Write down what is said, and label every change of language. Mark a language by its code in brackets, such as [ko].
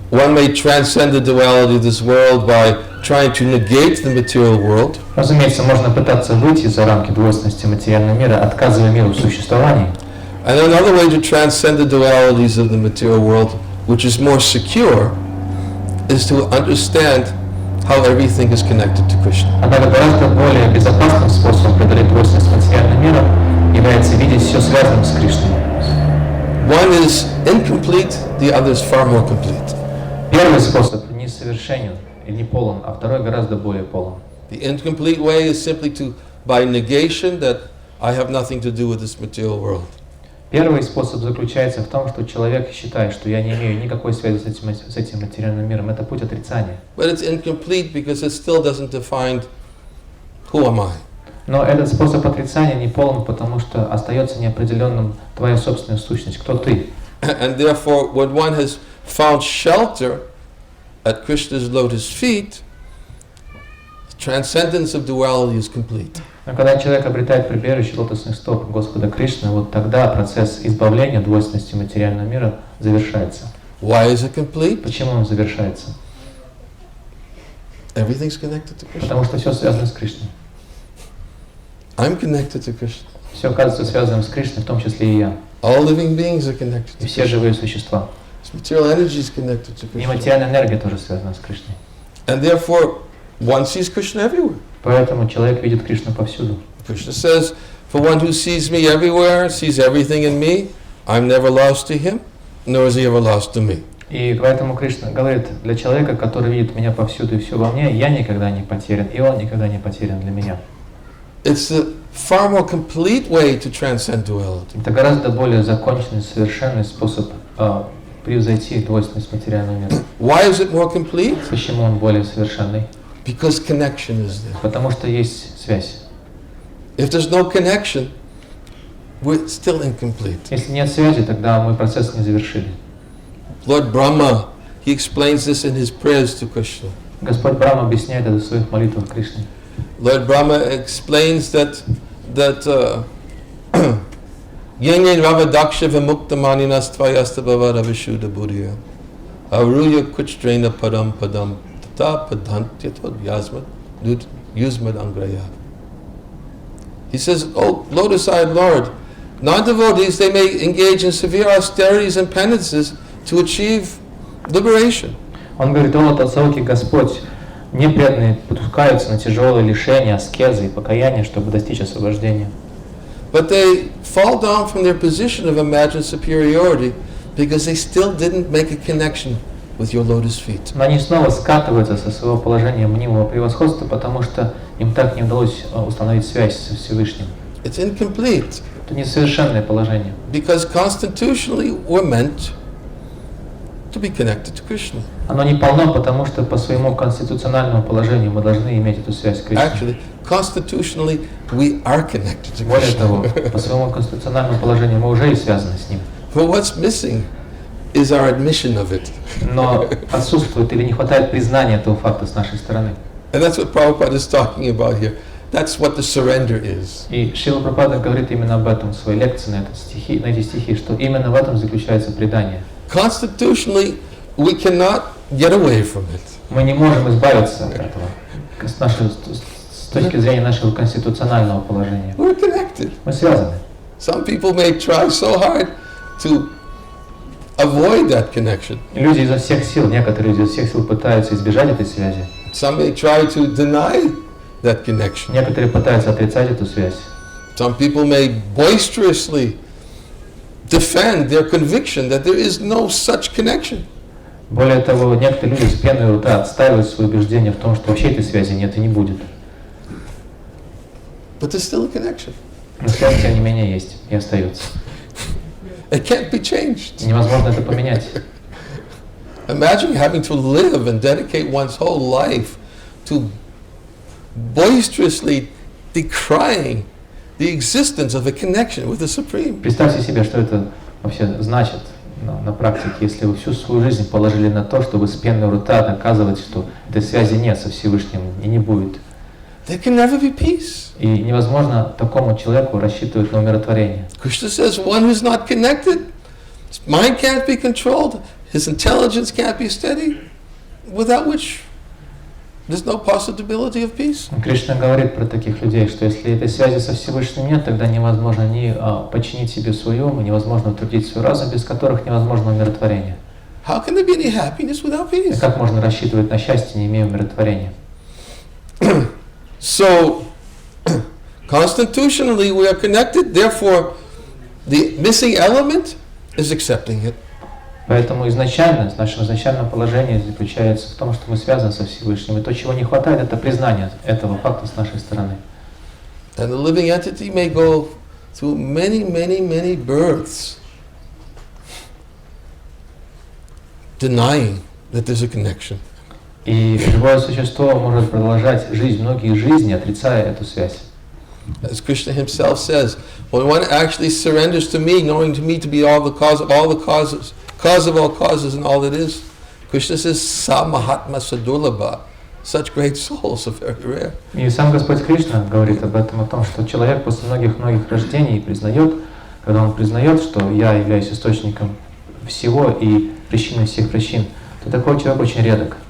[en] One may transcend the duality of this world by trying to negate the material world. [ru] Разумеется, можно пытаться выйти за рамки двойственности материального мира, отказывая миру в существовании. [en] And another way to transcend the dualities of the material world, which is more secure, is to understand how everything is connected to Krishna. [ru] Однако гораздо более безопасным способом преодолеть двойственность материального мира является видеть все связанным с Кришной. [en] One is incomplete, the other is far more complete. [ru] Первый способ несовершенен и не полон, а второй гораздо более полон. [en] The incomplete way is simply to, by negation, that I have nothing to do with this material world. [ru] Первый способ заключается в том, что человек считает, что я не имею никакой связи с этим материальным миром. Это путь отрицания. [en] But it's incomplete because it still doesn't define who am I. [ru] Но этот способ отрицания не полон, потому что остается неопределенным твоя собственная сущность. Кто ты? [en] And therefore, when one has found shelter at Krishna's lotus feet, transcendence of duality is complete. [ru] Но когда человек обретает прибежище лотосных стоп Господа Кришны, вот тогда процесс избавления от двойственности материального мира завершается. [en] Why is it complete? [ru] Почему он завершается? [en] Everything's connected to Krishna. [ru] Потому что все связано с Кришной. [en] I'm connected to Krishna. [ru] Все оказывается связанным с Кришной, в том числе и я. [en] All living beings are connected [ru] И [en] to [ru] все [en] Krishna. [ru] живые существа. [en] Material energy is connected to [ru] И [en] Krishna. [ru] материальная энергия тоже связана с Кришной. [en] And therefore, one sees Krishna everywhere. [ru] Поэтому человек видит Кришну повсюду. [en] Krishna says, for one who sees me everywhere, sees everything in me, I'm never lost to him, nor is he ever lost to me. [ru] И поэтому Кришна говорит, для человека, который видит меня повсюду и все во мне, я никогда не потерян, и он никогда не потерян для меня. [en] It's a far more complete way to transcend duality. [ru] Это гораздо более законченный, совершенный способ превзойти двойственность материального мира. [en] Why is it more complete? [ru] Почему он более совершенный? [en] Because connection is there. [ru] Потому что есть связь. [en] If there's no connection, we're still incomplete. [ru] Если нет связи, тогда мы процесс не завершили. [en] Lord Brahma, he explains this in his prayers to Krishna. [ru] Господь Брахма объясняет это в своих молитвах Кришне. [sa] Lord Brahma explains that Yenyen Ravadaksha Vimuktamaninas Tvayasta Bhavara Vishuddha Buddhiya Aruya Kuchdrana Padam Padam Tata Padantyatod Yasmad Yusmad Angraya. [en] He says, oh, lotus-eyed Lord, non-devotees, they may engage in severe austerities and penances to achieve liberation. [ru] Он говорит, о, Лотосоокий Господь, Непреданные пускаются на тяжелые лишения, аскезы и покаяния, чтобы достичь освобождения. [en] But they fall down from their position of imagined superiority because they still didn't make a connection with your lotus feet. [ru] Но они снова скатываются со своего положения мнимого превосходства, потому что им так не удалось установить связь со Всевышним. [en] It's incomplete [ru] Это несовершенное положение. [en] because constitutionally we're meant to be connected to Krishna. [ru] Оно не полно, потому что по своему конституциональному положению мы должны иметь эту связь с Кришной. [en] Actually, constitutionally we are connected to [ru] Более того, [en] Krishna. [ru] по своему конституциональному положению мы уже и связаны с ним. [en] But what's missing is our admission of it. [ru] Но отсутствует или не хватает признания этого факта с нашей стороны. [en] And that's what Prabhupada is talking about here. That's what the surrender is. [ru] И Шрила Прабхупада говорит именно об этом в своей лекции на эти стихи, что именно в этом заключается предание. [en] Constitutionally, we cannot get away from it. [ru] Мы не можем избавиться от этого с точки зрения нашего конституционального положения. [en] We're connected. [ru] Мы связаны. [en] Some people may try so hard to avoid that connection. [ru] И люди изо всех сил, некоторые изо всех сил пытаются избежать этой связи. [en] Some may try to deny that connection. [ru] Некоторые пытаются отрицать эту связь. [en] Some people may boisterously defend their conviction that there is no such connection. [ru] Более того, некоторые люди с пеной у рта отстаивают свое убеждение в том, что вообще этой связи нет и не будет. [en] But there's still a connection. [ru] Но связь, тем не менее, есть и остается. [en] It can't be changed. [ru] И невозможно это поменять. [en] Imagine having to live and dedicate one's whole life to boisterously decrying the existence of a connection with the Supreme. [ru] Представьте себе, что это вообще значит на практике, если вы всю свою жизнь положили на то, чтобы с пеной у рта доказывать, что этой связи нет со Всевышним и не будет. [en] There can never be peace. [ru] И невозможно такому человеку рассчитывать на умиротворение. [en] Krishna says one who's not connected, his mind can't be controlled, his intelligence can't be steady, without which there's no possibility of peace. [ru] Кришна говорит про таких людей, что если этой связи со Всевышним нет, тогда невозможно ни подчинить себе свой ум, и невозможно утвердить свой разум, без которых невозможно умиротворение. [en] How can there be any happiness without [ru] И [en] peace? [ru] как можно рассчитывать на счастье, не имея умиротворения? [en] So, constitutionally we are connected, therefore the missing element is accepting it. [ru] Поэтому изначально, наше изначальное положение заключается в том, что мы связаны со Всевышним, и то, чего не хватает, это признание этого факта с нашей стороны. [en] And the living entity may go through many, many, many births denying that there's a connection. [ru] И живое существо может продолжать жизнь, многие жизни, отрицая эту связь. [en] As Krishna himself says, when one actually surrenders to me, knowing to me to be all the cause of all the causes, cause of all causes and all that is, Krishna says, [sa] Sa Mahatma Sadurlabha. [en] Such great souls are very rare. [ru] И сам Господь Кришна говорит об этом, о том, что человек после многих-многих рождений признает, когда он признает, что я являюсь источником всего и причиной всех причин, то такой человек очень редок.